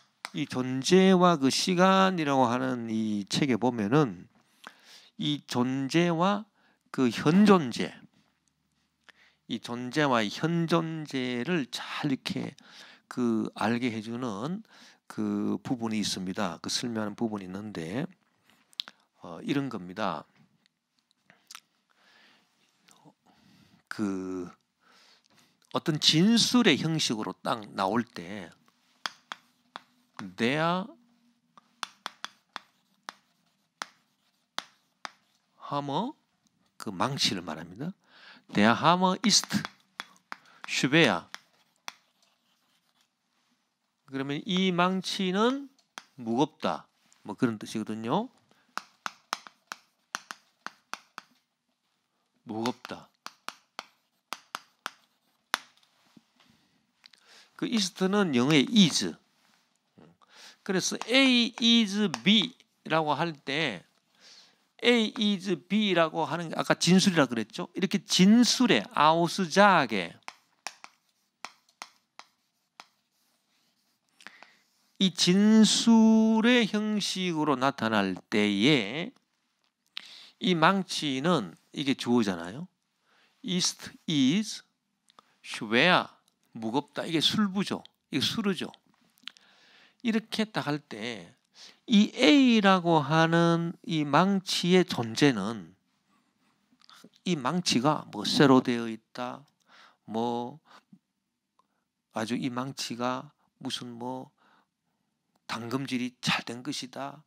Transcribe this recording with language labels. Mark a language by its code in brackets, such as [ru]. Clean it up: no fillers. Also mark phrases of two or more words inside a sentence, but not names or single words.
[ko] 이 존재와 그 시간이라고 하는 이 책에 보면은 이 존재와 그 현존재, 이 존재와 현존재를 잘 이렇게 그 알게 해주는 그 부분이 있습니다. 그 설명하는 부분이 있는데 이런 겁니다. 그 어떤 진술의 형식으로 딱 나올 때 [de] there hammer [ko] 그 망치를 말합니다. [de] Der Hammer ist schwer. [ko] 그러면 이 망치는 무겁다. 뭐 그런 뜻이거든요. 무겁다. 그 ist는 영어의 is. 그래서 [en] A is B [ko] 라고 할 때 [en] A is B [ko] 라고 하는 게 아까 진술이라 그랬죠. 이렇게 진술에 아우스자게 이 진술의 형식으로 나타날 때에 이 망치는 이게 주어잖아요. [de] ist is schwer [ko] 무겁다. 이게 술부죠. 이게 수르죠. 이렇게 딱 할 때 이 A라고 하는 이 망치의 존재는 이 망치가 뭐 쇠로 되어 있다. 뭐 아주 이 망치가 무슨 뭐 당금질이 잘 된 것이다.